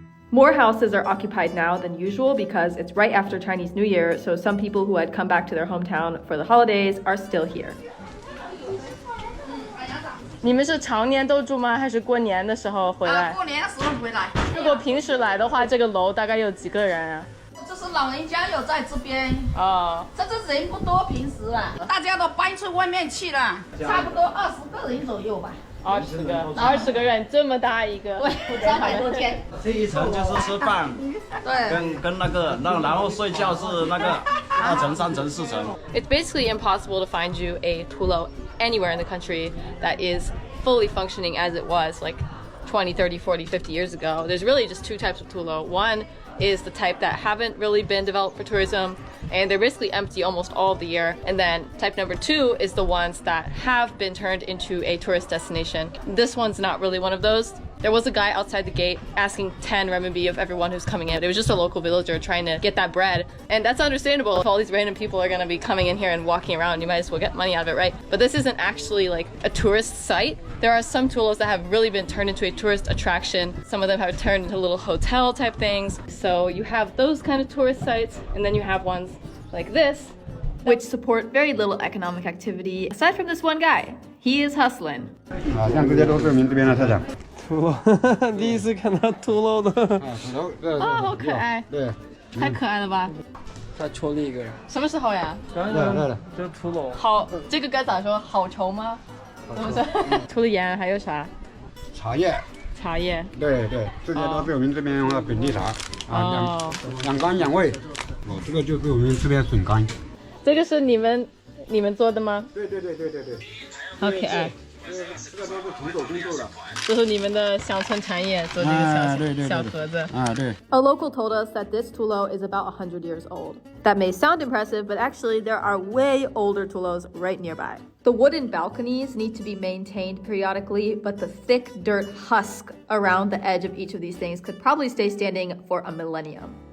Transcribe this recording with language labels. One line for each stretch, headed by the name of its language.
English: More houses are occupied now than usual because it's right after Chinese New Year, so some people who had come back to their hometown for the holidays are still here.
Chinese: 你们是常年都住吗？还是过年的时候回来？过年的时候回来。如果平时来的话，这个楼大概有几个人啊？就是老人家有在这边。哦。这人不多，平时啊，大家都搬出外面去了，差不多20个人左右吧。 20个人，这么大一个，对，300多间。这一层就是吃饭，对，跟那个，然后睡觉是那个2层、3层、4层。
English: It's basically impossible to find you a tulo anywhere in the country that is fully functioning as it was like 20, 30, 40, 50 years ago. There's really just 2 types of tulo. One is the type that haven't really been developed for tourism, and they're basically empty almost all of the year. And then type number 2 is the ones that have been turned into a tourist destination. This one's not really one of those. There was a guy outside the gate asking 10 renminbi of everyone who's coming in. It was just a local villager trying to get that bread. And that's understandable. If all these random people are gonna be coming in here and walking around, you might as well get money out of it, right? But this isn't actually like a tourist site. There are some tulos that have really been turned into a tourist attraction. Some of them have turned into little hotel type things. So you have those kind of tourist sites, and then you have ones like this, which support very little economic activity, aside from this one guy. He is hustling.
Chinese: 像这些都是我们这边的特产。土楼，第一次看到土楼的。哦，好可爱。对，太可爱了吧？他戳了一个人。什么时候呀？刚刚这土楼。好，这个该咋说？好稠吗？是不是？除了盐还有啥？茶叶。茶叶。对对，这些都是我们这边的本地茶啊，养肝养胃。哦，这个就是我们这边笋干。这个是你们做的吗？对。好可爱。这个都是徒手工作的。这是你们的乡村产业，做这个小盒子。对。
English: A local told us that this tulo is about 100 years old. That may sound impressive, but actually there are way older tulos right nearby. The wooden balconies need to be maintained periodically, but the thick dirt husk around the edge of each of these things could probably stay standing for a millennium.